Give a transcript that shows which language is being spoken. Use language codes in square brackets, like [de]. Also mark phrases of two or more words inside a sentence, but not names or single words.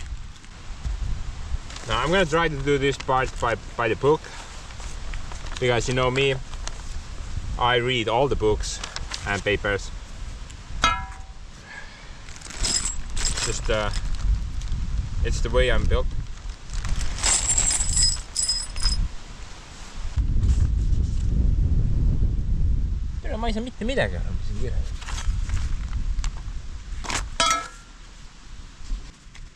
[en] Now I'm gonna try to do this part by the book, because you know me, I read all the books and papers. Just it's the way I'm built. [et] Ma ei saa mitte midagi enam siin kirjas.